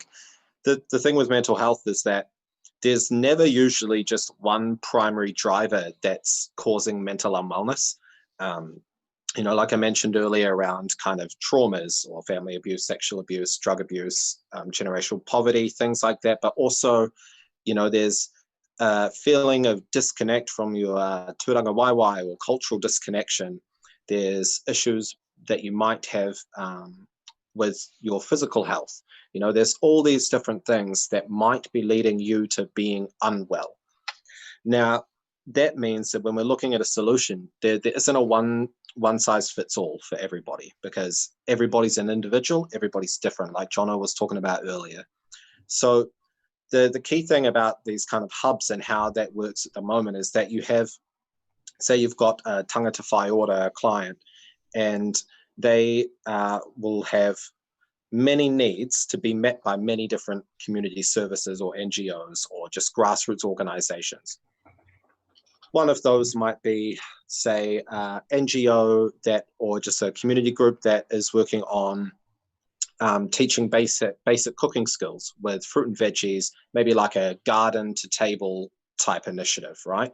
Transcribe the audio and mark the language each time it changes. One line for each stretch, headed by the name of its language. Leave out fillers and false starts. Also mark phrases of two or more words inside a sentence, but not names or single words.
English: The thing with mental health is that there's never usually just one primary driver that's causing mental unwellness. Like I mentioned earlier, around kind of traumas or family abuse, sexual abuse, drug abuse, generational poverty, things like that. But also, there's a feeling of disconnect from your
Māori: tūranga waiwai
English: or cultural disconnection. There's issues that you might have with your physical health. There's all these different things that might be leading you to being unwell. Now, that means that when we're looking at a solution, there isn't a one size fits all for everybody, because everybody's an individual, everybody's different, like Jono was talking about earlier. So the key thing about these kind of hubs and how that works at the moment is that you have, say you've got a
Māori: tangata whai ora
English: client, and they will have many needs to be met by many different community services or NGOs or just grassroots organizations. One of those might be, say, NGO or just a community group that is working on teaching basic cooking skills with fruit and veggies, maybe like a garden to table type initiative, right?